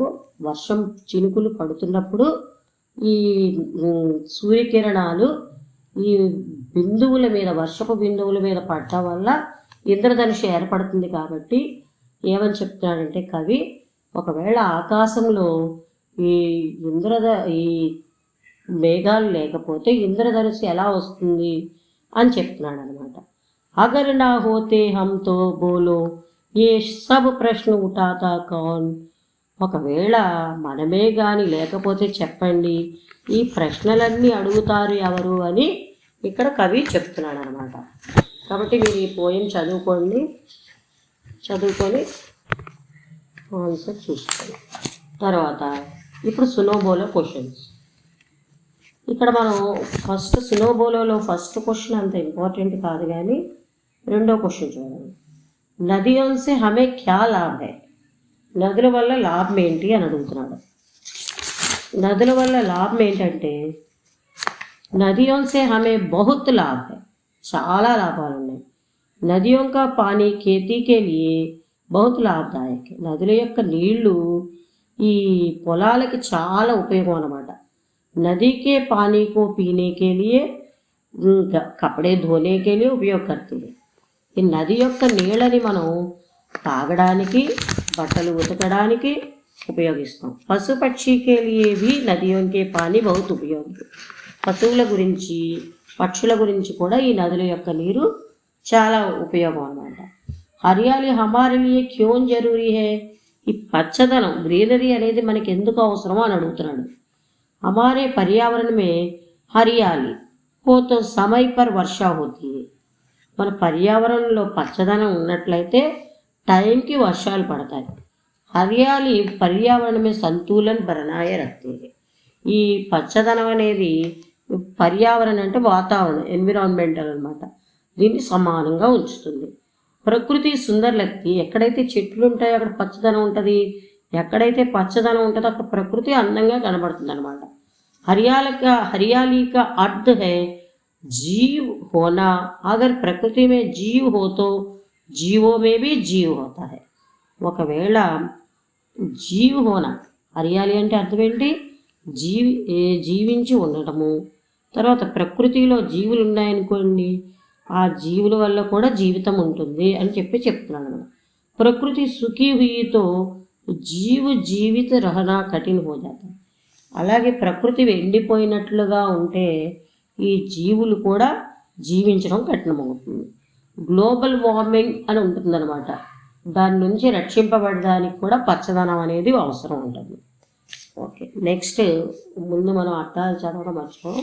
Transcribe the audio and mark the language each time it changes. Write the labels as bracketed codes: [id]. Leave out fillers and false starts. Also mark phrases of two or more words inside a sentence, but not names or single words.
[te] వర్షం చినుకులు పడుతున్నప్పుడు ఈ సూర్యకిరణాలు ఈ బిందువుల మీద, వర్షపు బిందువుల మీద పడటం వల్ల ఇంద్రధనుషు ఏర్పడుతుంది. కాబట్టి ఏమని చెప్తున్నాడంటే కవి, ఒకవేళ ఆకాశంలో ఈ మేఘాలు లేకపోతే ఇంద్రధనుసు ఎలా వస్తుంది అని చెప్తున్నాడు అనమాట. [hi] अगर न होते हम तो बोलो ये सब प्रश्न उठाता कौन, [te] ఒకవేళ మనమే కానీ లేకపోతే చెప్పండి ఈ ప్రశ్నలన్నీ అడుగుతారు ఎవరు అని ఇక్కడ కవి చెప్తున్నాడు అనమాట. కాబట్టి మీరు ఈ పోయం చదువుకొని ఆన్సర్ చూసుకోండి. తర్వాత ఇప్పుడు సునోబోలో క్వశ్చన్స్. ఇక్కడ మనం ఫస్ట్ సునోబోలోలో [en] first question [te] అంత ఇంపార్టెంట్ కాదు, కానీ రెండో క్వశ్చన్ చూడండి. [hi] नदियों से हमें क्या लाभ है, [te] నదుల వల్ల లాభం ఏంటి అని అడుగుతున్నాడు. నదుల వల్ల లాభం ఏంటంటే [hi] नदियों से हमें बहुत लाभ है, [te] చాలా లాభాలు ఉన్నాయి. [hi] నదియోं का पानी खेती के लिए बहुत लाभदायक है, [te] నదుల యొక్క నీళ్లు ఈ పొలాలకి చాలా ఉపయోగం అన్నమాట. [hi] नदी के पानी को पीने के लिए कपड़े धोने के लिए उपयोग करती है. [te] ఈ నది యొక్క నీళ్ళని మనం తాగడానికి, బట్టలు ఉతకడానికి ఉపయోగిస్తాం. [hi] पशु पक्षी के लिए भी నదియోं के पानी बहुत उपयोगी. [te] పశువుల గురించి, పక్షుల గురించి కూడా ఈ నదుల యొక్క నీరు చాలా ఉపయోగం అన్నమాట. [hi] हरियाली हमारे लिए क्यों ज़रूरी है? [te] ఈ పచ్చదనం, గ్రీనరీ అనేది మనకి ఎందుకు అవసరమో అని అడుగుతున్నాడు. [hi] हमारे पर्यावरण में हरियाली हो तो समय पर वर्षा होती है. [te] మన పర్యావరణంలో పచ్చదనం ఉన్నట్లయితే టైంకి వర్షాలు పడతాయి. [hi] हरियाली पर्यावरण में संतुलन बनाए रखते है. [te] ఈ పచ్చదనం అనేది పర్యావరణం అంటే వాతావరణం, ఎన్విరాన్మెంటల్ అనమాట. దీన్ని సమానంగా ఉంచుతుంది. [hi] प्रकृति सुंदर लगती. [te] ఎక్కడైతే చెట్లు ఉంటాయో అక్కడ పచ్చదనం ఉంటుంది. ఎక్కడైతే పచ్చదనం ఉంటుందో అక్కడ ప్రకృతి అందంగా కనబడుతుంది అనమాట. [hi] हरियाली का अर्थ है जीव होना. अगर प्रकृति में जीव हो तो जीवों में भी जीव होता है. [te] ఒకవేళ [hi] जीव होना, [te] హరియాలి అంటే అర్థం ఏంటి? జీవించి ఉండటము. తర్వాత ప్రకృతిలో జీవులు ఉన్నాయనుకోండి, ఆ జీవుల వల్ల కూడా జీవితం ఉంటుంది అని చెప్తున్నాను. [hi] प्रकृति सूखी हुई तो जीव जीवित रहना कठिन हो जाता. [te] అలాగే ప్రకృతి ఎండిపోయినట్లుగా ఉంటే ఈ జీవులు కూడా జీవించడం కఠినమవుతుంది. [en] global warming [te] అని ఉంటుందన్నమాట. దాని నుంచి రక్షింపబడడానికి కూడా పచ్చదనం అనేది అవసరం ఉంటుంది. ఓకే, నెక్స్ట్ ముందు మనం అర్థాలు చదవడం మర్చిపోం.